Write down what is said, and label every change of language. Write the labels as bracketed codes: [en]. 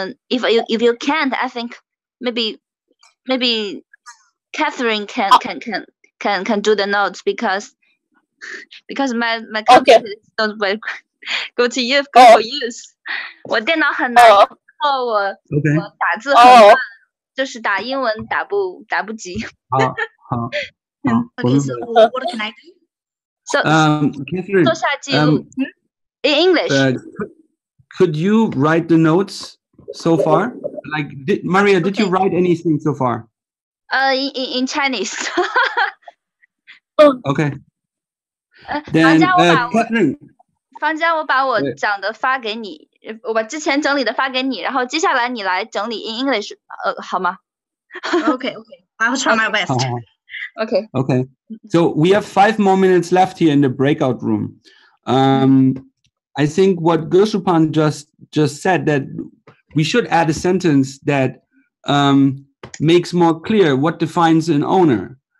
[en] If you can't, I think maybe Catherine can do the notes because my computer is not very good to use. [zh] 我电脑很难后我 OK 我打字很慢，就是打英文打不及。好。 [en] Okay, so what can I do? So Catherine, [zh] 做下记录。 [en] In English. Could you write the notes so far? Like, Maria, did you write anything so far? In Chinese. Okay. Then, Catherine. [zh] 方家，我把我讲的发给你，我把之前整理的发给你，然后接下来你来整理 [en] in English， [zh] 好吗？ [en] Okay, I will try my best. Okay. So we have 5 more minutes left here in the breakout room. I think what Gursupan just said, that we should add a sentence that makes more clear what defines an owner.